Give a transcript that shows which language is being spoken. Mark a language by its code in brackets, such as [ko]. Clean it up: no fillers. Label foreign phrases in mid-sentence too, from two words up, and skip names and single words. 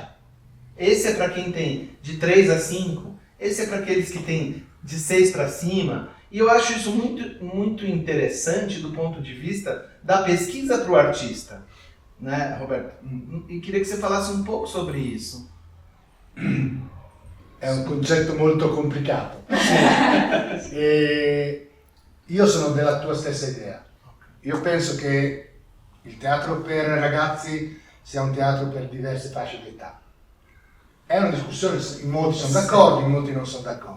[pt] Esse é para quem tem de 3 a 5. Esse é para aqueles que têm de 6 para cima. E eu acho isso muito, muito interessante do ponto de vista da pesquisa para o artista. Né, Roberto? E queria que você falasse um pouco sobre isso. [it] È un concetto molto complicato. E io sono della tua stessa idea. Io penso che il teatro per ragazzi sia un teatro per diverse fasce d'età. È una discussione, in molti sono d'accordo, in molti non sono d'accordo.